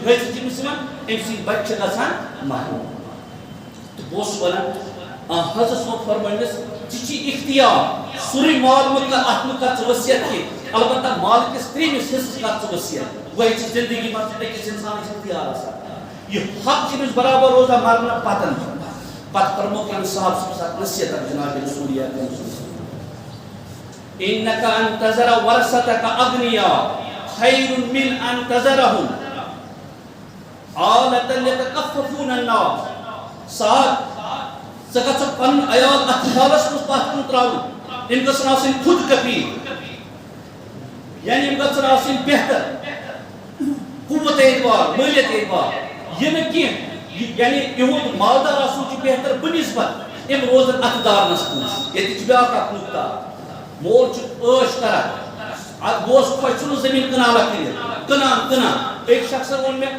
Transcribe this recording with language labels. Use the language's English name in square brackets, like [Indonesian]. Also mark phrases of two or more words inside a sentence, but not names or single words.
[Kashmiri] حٲدثہٕ چھِ أمِس یِوان أمۍ سٕنٛدۍ بچہِ چھِ گژھان محروٗم تہٕ بہٕ اوسُس ونان حضرت صٲب فرمٲیمِس ژےٚ چھُے اختیار سورُے مال مہٕ کر اتھ مہٕ کر ژٕ ؤصیت کینٛہہ البتہ مالکِس 3مِس حصس کر ژٕ ؤصیت گوٚو یہِ چھِ زندگی منٛز أکِس اِنسانس اختیار آسان یہ حق چھِ أمِس برابر روزان مرنہٕ پتہٕ فرمووُکھ أمِس صاحب صٲبس اکھ نصیحت اکھ جناب رسول [Arabic] انک ان تذر ورثتک اغنیاء خیر من ان تذرهم عالة یتکففون الناس [Kashmiri] صاحب ژٕ گژھکھ پنُن عیال اتھ حالس منٛز پتھ کُن تراوُن یِم گژھن آسٕنۍ خود کفیل یعنی یِم گژھن آسٕنۍ بہتر قوت اعتبار مٲلیت اعتبار یہ نہ کینٛہہ یعنی یِہُنٛد مالدار آسُن چھُ بہتر بنسبت یِم روزن اتھٕ دارنس کُن ییٚتہِ چھُ بیٛاکھ اکھ نُقطہ مول چھُ عٲش کران اتھ گوس خۄش ژھٕنُن زٔمیٖن کنالہ کٔرِتھ کٕنان أکۍ شخصن ووٚن مےٚ